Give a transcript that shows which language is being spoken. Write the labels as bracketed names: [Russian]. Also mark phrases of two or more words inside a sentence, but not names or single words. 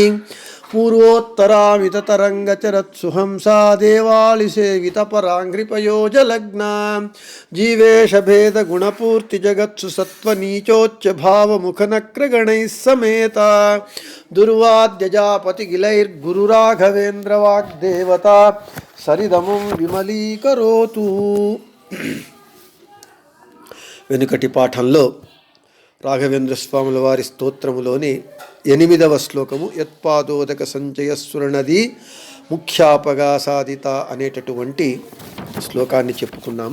[Sanskrit] पूर्वोत्तरामिततरङ्गचरत्सुहंसा देवालिसेवितपराङ्घ्रिपयोजलग्ना जीवेशभेदगुणपूर्तिजगत्सु सत्त्वनीचोच्च भावमुखनक्रगणैः समेता दुर्वाद्यजापतिगिलैर्गुरुराघवेन्द्रवाग्देवता सरिदमुं विमलीकरोतु। [Telugu] వెనుకటి పాఠంలో రాఘవేంద్ర స్వాముల వారి స్తోత్రములోని 8వ శ్లోకము [Sanskrit] యత్పాదోదక సంచయస్సురనది ముఖ్యాపగా సాధిత [Telugu] అనేటటువంటి శ్లోకాన్ని చెప్పుకున్నాము.